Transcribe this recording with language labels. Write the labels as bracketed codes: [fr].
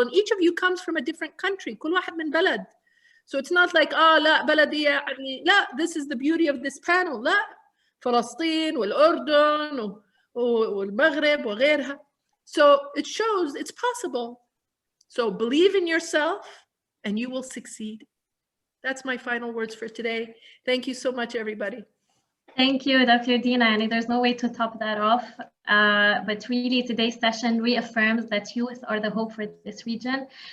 [en] And each of you comes from a different country. [ar] كل واحد من بلد. [en] So it's not like, [ar] لا بلدية يعني, لا, [en] this is the beauty of this panel. [ar] لا, فلسطين والأردن والمغرب وغيرها. [en] So it shows it's possible. So believe in yourself and you will succeed. That's my final words for today. Thank you so much, everybody. Thank you, Dr. Dina, and there's no way to top that off. But really, today's session reaffirms that youth are the hope for this region.